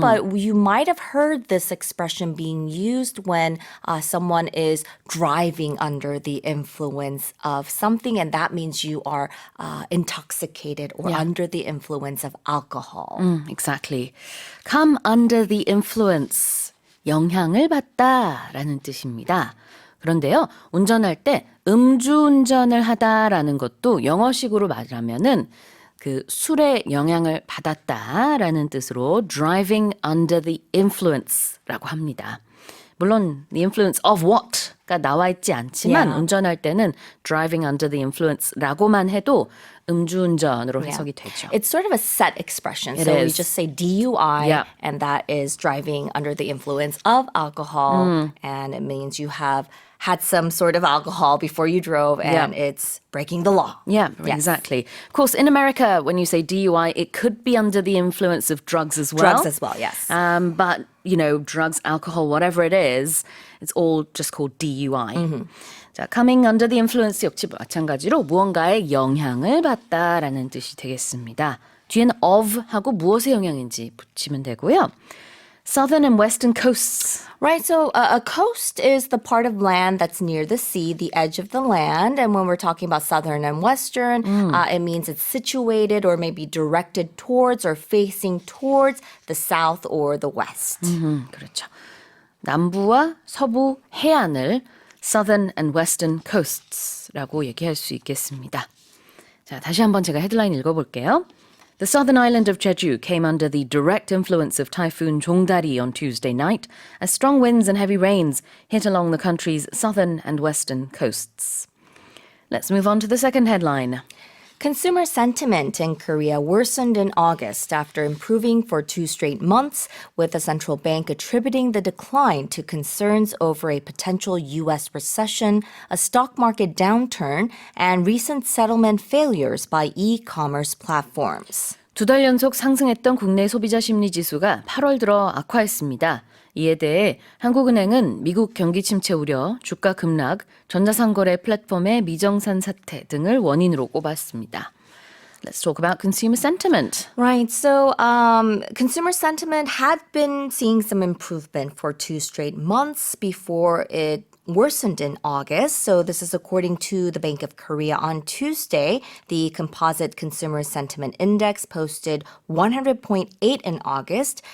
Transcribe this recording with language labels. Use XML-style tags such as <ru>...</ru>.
<en>But you might have heard this expression being used when someone is driving under the influence of something, and that means you are intoxicated or under the influence of alcohol. Exactly. Come under the influence.</en> <ko>영향을 받다라는 뜻입니다. 그런데요, 운전할 때 음주운전을 하다라는 것도 영어식으로 말하면은 그 술의 영향을 받았다라는 뜻으로</ko> <en>driving under the influence</en> <ko>라고 합니다. 물론</ko> <en>the influence of what</en> <ko>가 나와 있지 않지만 운전할 때는</ko> <en>driving under the influence</en> <ko>라고만 해도 음주운전으로 해석이 되죠.</ko> <en>It's sort of a set expression. It so we is. just say DUI, Yeah. and that is driving under the influence of alcohol. And it means you have had some sort of alcohol before you drove, and it's breaking the law. Yeah, Yes. exactly. Of course, in America, when you say DUI, it could be under the influence of drugs as well. Drugs as well, yes. But, you know, drugs, alcohol, whatever it is, it's all just called DUI.</en> <ko>자,</ko> <en>coming under the influence</en> <ko>역시 마찬가지로 무언가의 영향을 받다라는 뜻이 되겠습니다. 뒤에는 of 하고 무엇의 영향인지 붙이면 되고요.</ko> <en>Southern and western coasts. Right, so a coast is the part of land that's near the sea, the edge of the land. And when we're talking about southern and western, it means it's situated or maybe directed towards or facing towards the south or the west.</en> <ko>그렇죠. 남부와 서부 해안을</ko> <en>Southern and Western Coasts</en> <ko>라고 얘기할 수 있겠습니다. 자, 다시 한번 제가 헤드라인 읽어볼게요.</ko> <en>The southern island of Jeju came under the direct influence of Typhoon Chongdari on Tuesday night, as strong winds and heavy rains hit along the country's southern and western coasts. Let's move on to the second headline. Consumer sentiment in Korea worsened in August after improving for 2 straight months, with the central bank attributing the decline to concerns over a potential U.S. recession, a stock market downturn, and recent settlement failures by e-commerce platforms.</en> <ko>2달 연속 상승했던 국내 소비자 심리 지수가 8월 들어 악화했습니다. 이에 대해 한국은행은 미국 경기 침체 우려, 주가 급락, 전자상거래 플랫폼의 미정산 사태 등을 원인으로 꼽았습니다.</ko> <en>Let's talk about consumer sentiment. Right. So consumer sentiment had been seeing some improvement for 2 straight months before it worsened in August. So this is according to the Bank of Korea. On Tuesday, the Composite Consumer Sentiment Index posted 100.8 in August.</en>